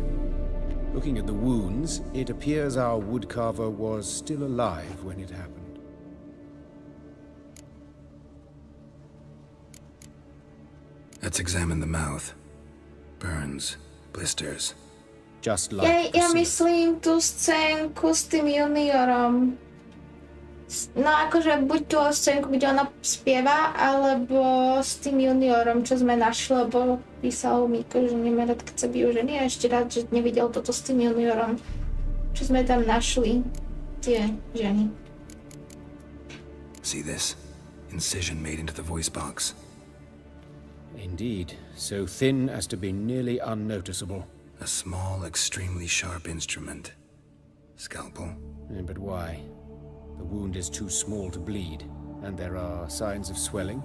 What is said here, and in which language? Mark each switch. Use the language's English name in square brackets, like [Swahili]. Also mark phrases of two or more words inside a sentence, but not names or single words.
[English] Looking at the wounds, it appears our woodcarver was still alive when it happened. Let's examine the mouth. Burns, blisters. Just like [Slovak] Ja myslím tú scénku s tým juniorom. No akože buď tú scénku, kde ona spieva, alebo s tým juniorom, čo sme našli, lebo písal Miko, že nemá rád, keď sa bijú ženy, a ešte rád, že nevidel toto s tým juniorom, čo sme tam našli, tie ženy. [English] See this? Incision made into the voice box. Indeed, so thin as to be nearly unnoticeable. A small, extremely sharp instrument. Scalpel. But why? The wound is too small to bleed, and there are signs of swelling.